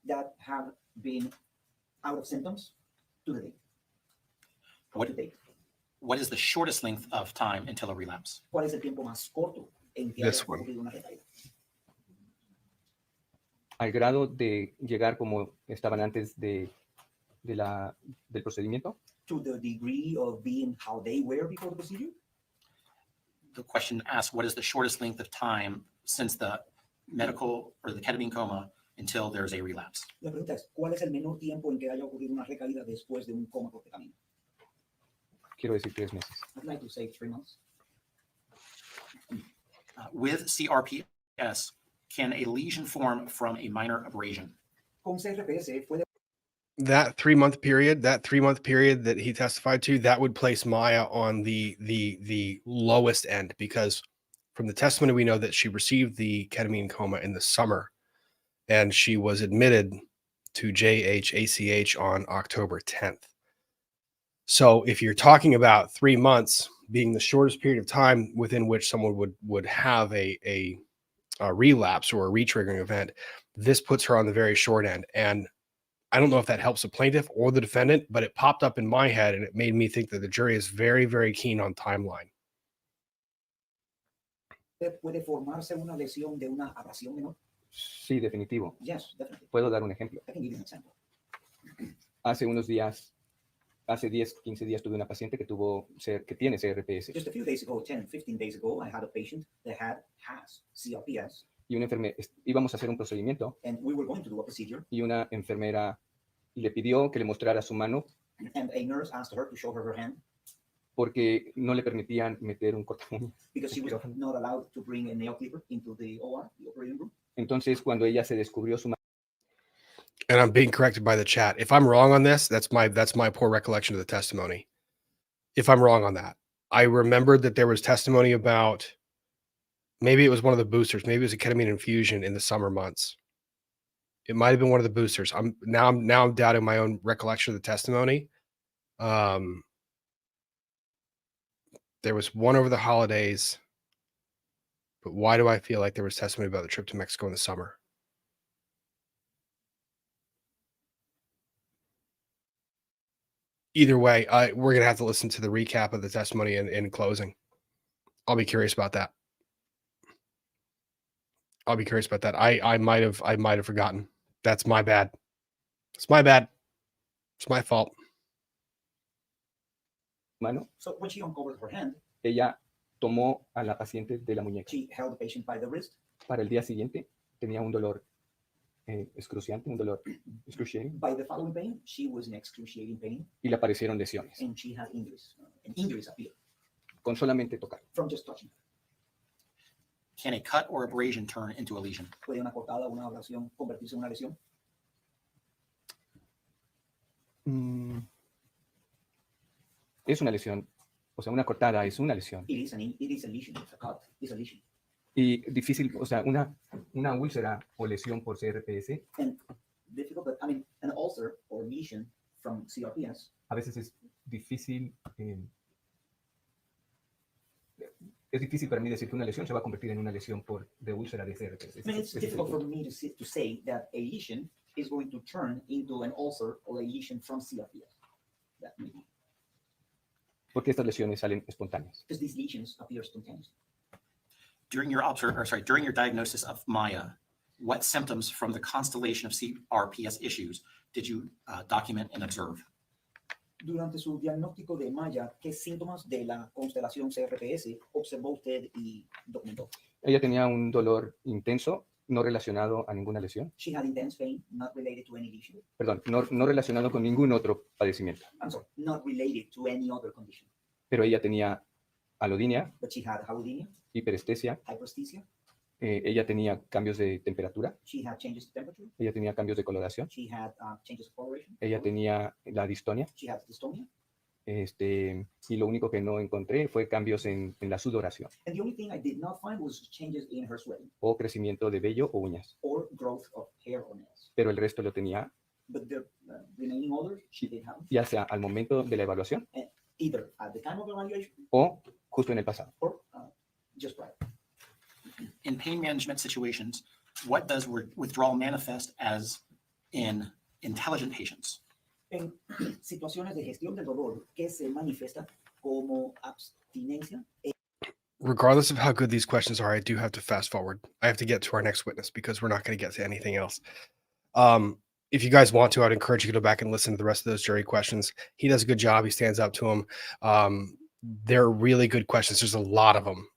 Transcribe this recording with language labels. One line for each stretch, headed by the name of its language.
English: that have been out of symptoms to the date. What, To date. what is the shortest length of time until a relapse?
Spanish: ¿Cuál es el tiempo más corto en que
English: This
Spanish: haya
English: one.
Spanish: ocurrido una recaída? Al grado de llegar como estaban antes del procedimiento.
English: To the degree of being how they were before the procedure? The question asks, what is the shortest length of time since the medical or the ketamine coma until there's a relapse?
Spanish: La pregunta es, ¿cuál es el menor tiempo en que haya ocurrido una recaída después de un coma por ketamina? Quiero decir 3 meses.
English: I'd like to say 3 months. With CRPS, can a lesion form from a minor abrasion?
Spanish: Con CRPS puede
English: That 3-month period that he testified to, that would place Maya on the lowest end, because from the testimony we know that she received the ketamine coma in the summer and she was admitted to JHACH on October 10th. So if you're talking about 3 months being the shortest period of time within which someone would have a relapse or a retriggering event, this puts her on the very short end. And I don't know if that helps the plaintiff or the defendant, but it popped up in my head and it made me think that the jury is very, very keen on timeline.
Spanish: puede formarse una lesión de una abrasión menor. Sí, definitivo.
English: Yes, definitely.
Spanish: Puedo dar un ejemplo.
English: I can give you an example.
Spanish: Hace 10, 15 días tuve una paciente que tiene CRPS
English: Just a few days ago, 10, 15 days ago, I had a patient that has CRPS,
Spanish: y íbamos a hacer un procedimiento
English: and we were going to do a procedure,
Spanish: y una enfermera le pidió que le mostrara su mano
English: and a nurse asked her to show her hand
Spanish: porque no le permitían meter un cortamuñas.
English: because she was not allowed to bring a nail clipper into the OR, the operating room.
Spanish: Entonces, cuando ella se descubrió su mano,
English: And I'm being corrected by the chat. If I'm wrong on this, that's my poor recollection of the testimony. If I'm wrong on that, I remembered that there was testimony about maybe it was one of the boosters, maybe it was a ketamine infusion in the summer months. It might have been one of the boosters. I'm doubting my own recollection of the testimony. There was one over the holidays, but why do I feel like there was testimony about the trip to Mexico in the summer? Either way, we're going to have to listen to the recap of the testimony in closing. I'll be curious about that. I might have forgotten. That's my bad. It's my bad. It's my fault. So when she uncovered her hand,
Spanish: ella tomó a la paciente de la muñeca.
English: she held the patient by the wrist.
Spanish: Para el día siguiente tenía un dolor excruciante, un dolor excruciating,
English: By the following pain, she was in excruciating pain,
Spanish: y le aparecieron lesiones
English: and she had injuries. And injuries appeared
Spanish: con solamente tocar.
English: from just touching. Can a cut or abrasion turn into a lesion?
Spanish: ¿Puede una cortada o una abrasión convertirse en una lesión? Es una lesión, o sea, una cortada es una lesión.
English: It is a lesion. A cut is a lesion.
Spanish: Y difícil, o sea, una úlcera o lesión por CRPS
English: And difficult, but I mean, an ulcer or lesion from CRPS,
Spanish: a veces es difícil. Es difícil para mí decir que una lesión se va a convertir en una lesión de úlcera de CRPS.
English: I mean, it's difficult for me to say that a lesion is going to turn into an ulcer or a lesion from CRPS. That may be.
Spanish: Porque estas lesiones salen espontáneas.
English: Because these lesions appear spontaneously. During your diagnosis of Maya, what symptoms from the constellation of CRPS issues did you document and observe?
Spanish: Durante su diagnóstico de Maya, ¿qué síntomas de la constelación CRPS observó usted y documentó? Ella tenía un dolor intenso, no relacionado a ninguna lesión.
English: She had intense pain, not related to any lesion.
Spanish: Perdón, no relacionado con ningún otro padecimiento.
English: I'm sorry, not related to any other condition.
Spanish: Pero ella tenía alodinia,
English: But she had allodynia,
Spanish: hiperestesia,
English: hyperesthesia,
Spanish: Ella tenía cambios de temperatura,
English: She had changes to temperature.
Spanish: ella tenía cambios de coloración,
English: She had changes of coloration.
Spanish: ella tenía la distonia,
English: She had dystonia.
Spanish: y lo único que no encontré fue cambios en la sudoración
English: And the only thing I did not find was changes in her sweating
Spanish: o crecimiento de vello o uñas,
English: or growth of hair or nails.
Spanish: pero el resto lo tenía
English: But the remaining others she did have,
Spanish: ya sea al momento de la evaluación
English: either at the time of evaluation
Spanish: o justo en el pasado.
English: or just prior. In pain management situations, what does withdrawal manifest as in intelligent patients?
Spanish: En situaciones de gestión del dolor que se manifiesta como abstinencia.
English: Regardless of how good these questions are, I do have to fast forward. I have to get to our next witness because we're not going to get to anything else. If you guys want to, I'd encourage you to go back and listen to the rest of those jury questions. He does a good job. He stands up to them. They're really good questions. There's a lot of them.